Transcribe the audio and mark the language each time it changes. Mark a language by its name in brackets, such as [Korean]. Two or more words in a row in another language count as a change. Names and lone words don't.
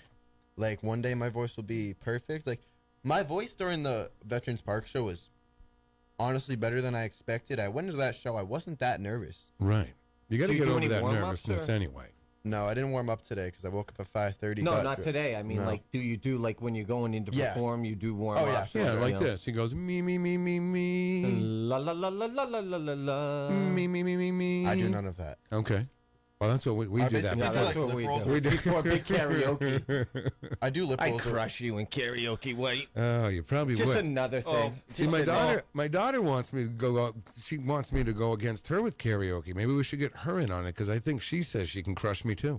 [English] Like, one day my voice will be perfect. Like, my voice during the Veterans Park show was honestly better than I expected. I went into that show, I wasn't that nervous. Right. You got to Do you get do over any that warm-ups, nervousness or- anyway. No, I didn't warm up today because I woke up at 5:30. No, not today. I mean, No. like, do you do, like, when you're going in to Yeah. perform, you do warm Oh, yeah. ups? Yeah, like this. He goes, me, me, me, me, me. La la la la la la la la la. Me, me, me, me, me. I do none of that. Okay. Well, that's what we I do that. basically No, do that's like what lip we rolls. do. We do. Before big karaoke. I do lip I rolls. crush you in karaoke, White. Oh, you probably Just would. another thing. See, Just my daughter wants me to go. She wants me to go against her with karaoke. Maybe we should get her in on it because I think she says she can crush me too.